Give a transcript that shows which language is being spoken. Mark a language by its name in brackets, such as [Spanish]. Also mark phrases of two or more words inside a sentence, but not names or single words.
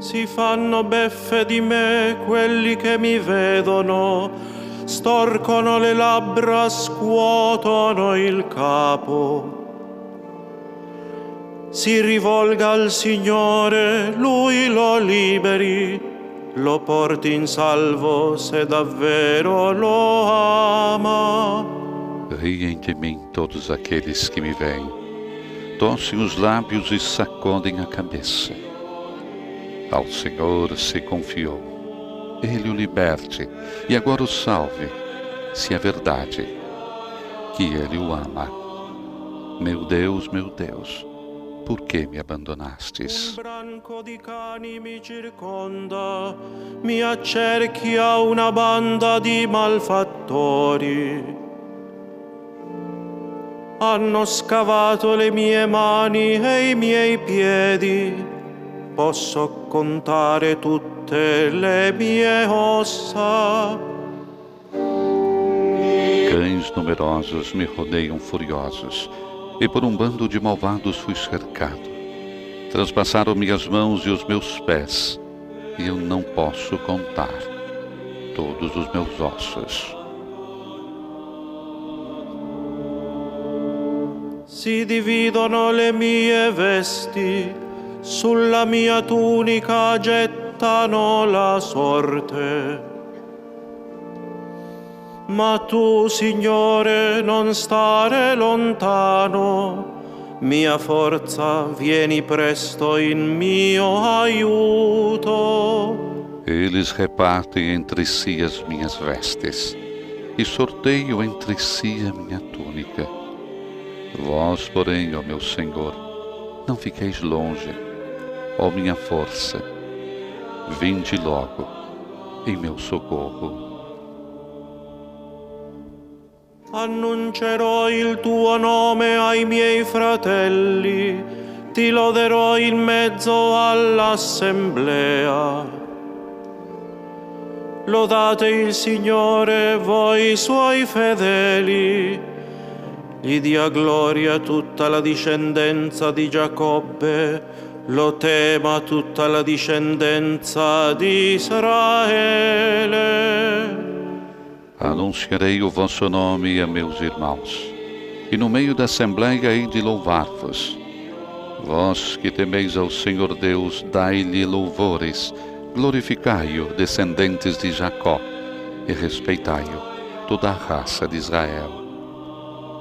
[Italian] Si fanno beffe di me quelli che mi vedono, storcono le labbra, scuotono il capo. Si rivolga al Signore, Lui lo liberi, lo porti in salvo se davvero lo ama. [Portuguese] Riem de mim todos aqueles que me veem, torcem os lábios e sacodem a cabeça. Ao Senhor se confiou, Ele o liberte e agora o salve, se é verdade que Ele o ama. Meu Deus, por que me abandonastes? [Italian] Un branco di cani mi circonda, mi accerchia una banda di malfattori. Hanno scavato le mie mani e i miei piedi. Posso contare tutte le mie ossa. [Portuguese] Cães numerosos me rodeiam furiosos, e por um bando de malvados fui cercado. Transpassaram minhas mãos e os meus pés, e eu não posso contar todos os meus ossos. [Italian] Si dividono le mie vesti, sulla mia tunica gettano la sorte. Ma tu, Signore, non stare lontano, mia forza, vieni presto in mio aiuto. [Portuguese] Eles repartem entre si as minhas vestes, e sorteiam entre si a minha túnica. Vós, porém, ó meu Senhor, não fiqueis longe, ó minha força, vinde logo em meu socorro. [Italian] Annuncerò il tuo nome ai miei fratelli, ti loderò in mezzo all'assemblea. Lodate il Signore, voi suoi fedeli, gli dia gloria tutta la discendenza di Giacobbe, lo tema tutta la discendenza di Israele. [Portuguese] Anunciarei o vosso nome a meus irmãos, e no meio da assembleia hei de louvar-vos. Vós que temeis ao Senhor Deus, dai-lhe louvores, glorificai-o, descendentes de Jacó, e respeitai-o, toda a raça de Israel.